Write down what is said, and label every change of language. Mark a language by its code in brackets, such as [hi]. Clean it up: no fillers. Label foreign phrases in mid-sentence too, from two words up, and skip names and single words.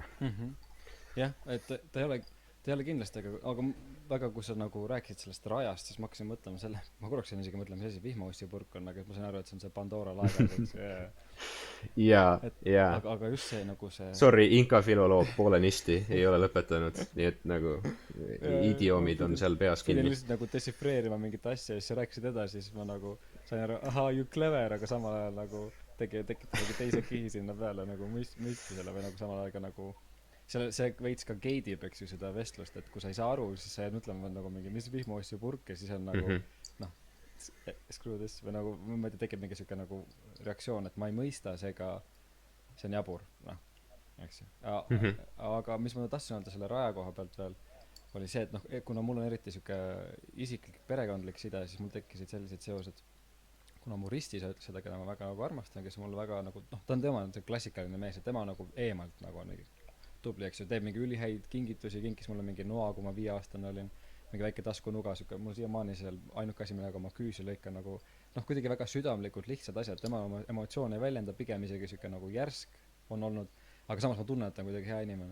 [et] Jah, et ta ei ole kindlasti, aga väga, kui sa nagu rääkisid sellest rajast, siis ma hakkasin mõtlema selle, ma korraks jäin isegi mõtlema, see vihmaussipurk on, aga ma sain aru, et see on see Pandora laegas, ja aga just see nagu see sorry, inka filoloog poolenisti ei ole lõpetanud, nii et nagu idioomid on seal peas pidin kinni. lihtsalt nagu dešifreerima mingit asja ja siis sa rääkisid edasi, siis ma nagu sain aru, ahaa, [en] you clever, [et] aga samal ajal nagu tekitas nagu teise kihi sinna peale nagu mõistusele või nagu samal ajal ka nagu see veits ka gate'ib, eks ju, seda vestlust, et kui sa ei saa aru, siis sa jääd mõtlema nagu mingi, mis vihmaussipurk ja siis on nagu noh, [en] screw this [et] või nagu, ma ei tea, tekib mingi siuke nagu reaktsioon, et ma ei mõista, seega see on jabur, noh, eks ju. Aga mis ma tahtsin öelda selle raja koha pealt veel, oli see, et noh, kuna mul on eriti siuke isiklik perekondlik side, siis mul tekkisid sellised seosed, kuna mu risti seda, keda ma väga nagu armastan, kes on mulle väga nagu, noh, ta on tema see klassikaline mees, et tema nagu eemalt nagu on tubli, eks ju, teeb mingi ülihäid kingitusi, kinkis mulle mingi noa, kui ma 5-aastane olin, mingi väike taskunuga, siuke, mul siiamaani seal ainuke asi, millega ma küüsi lõikan nagu, noh, kuidagi väga südamlikud, lihtsad asjad, tema oma emotsioone ei väljenda, pigem isegi siuke nagu järsk on olnud, aga samas ma tunnen, et ta on kuidagi hea inimene.